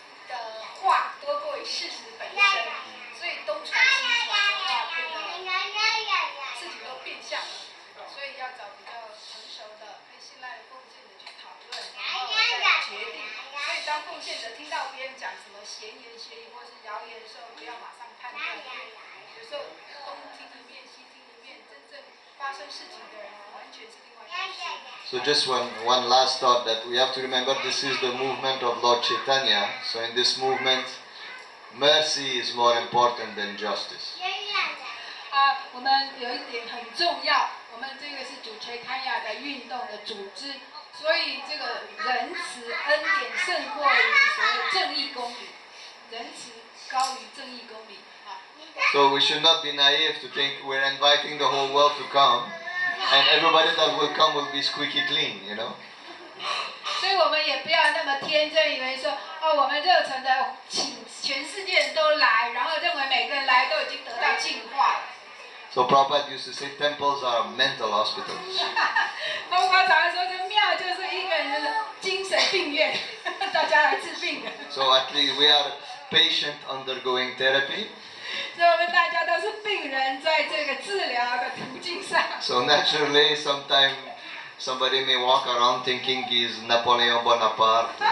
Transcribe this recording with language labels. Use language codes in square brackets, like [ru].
[zh] 的话多过于事实本身，所以东传西传的话，变得自己都变相了，所以要找比较成熟的、可以信赖的奉献者去讨论，然后再决定。所以当奉献者听到别人讲什么闲言闲语或是谣言的时候，不要马上判断，因为有时候东听一面西听一面，真正发生事情的人完全是另外一回事。 [en] So just one last thought that we have to remember this is the movement of Lord Chaitanya. So in this movement, mercy is more important than justice. [zh] 我们有一点很重要，我们这个是主Chaitanya的运动的组织，所以这个仁慈恩典胜过于所谓正义公理，仁慈高于正义公理。 [en] So we should not be naive to think we're inviting the whole world to come, and everybody that will come will be squeaky clean, you know. [zh] 所以我们也不要那么天真，以为说我们热忱的请全世界人都来，然后认为每个人来都已经得到净化了。 [en] So Prabhupada used to say temples are mental hospitals. [zh] 包括常常说，这庙就是一个人的精神病院，大家来治病的。 [en] So at least we are patient undergoing therapy. [zh] 所以我们大家都是病人，在这个治疗的途径上。 [en] So naturally, sometimes somebody may walk around thinking he's Napoleon Bonaparte.